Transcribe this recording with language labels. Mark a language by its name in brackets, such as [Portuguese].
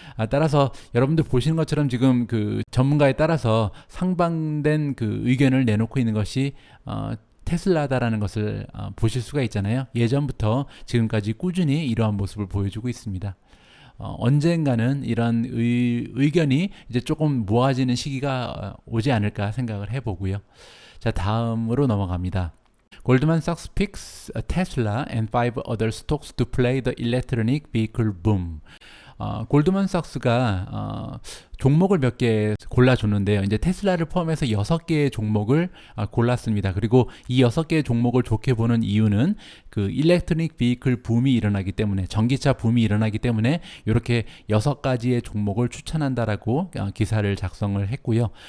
[Korean] 따라서 여러분들 보시는 것처럼 지금 그 전문가에 따라서 상반된 그 의견을 내놓고 있는 것이 테슬라다라는 것을 보실 수가 있잖아요. 예전부터 지금까지 꾸준히 이러한 모습을 보여주고 있습니다. 언젠가는 이런 의견이 이제 조금 모아지는 시기가 오지 않을까 생각을 해보고요. 자, 다음으로 넘어갑니다. [English] Goldman Sachs picks Tesla and 5 other stocks to play the electronic vehicle boom. [Korean] 골드만삭스가 종목을 몇 개 골라줬는데요. 이제 테슬라를 포함해서 6개의 종목을 골랐습니다. 그리고 이 6개의 종목을 좋게 보는 이유는 그 일렉트로닉 비클 붐이 일어나기 때문에, 전기차 붐이 일어나기 때문에 이렇게 6가지의 종목을 추천한다라고 기사를 작성을 했고요.